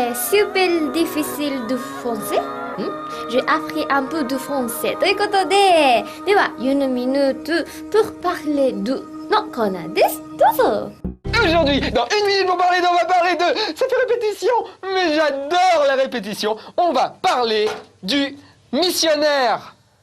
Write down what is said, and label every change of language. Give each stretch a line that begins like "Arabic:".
French: Super difficile de français. J'ai appris un peu de français.
Japanese: ということで、では、
French: une minute pour parler de
Japanese: のコーナーです。どうぞ。
French: Aujourd'hui, dans une minute pour parler on va parler de... Ça fait répétition, mais j'adore la répétition. On va parler du missionnaire.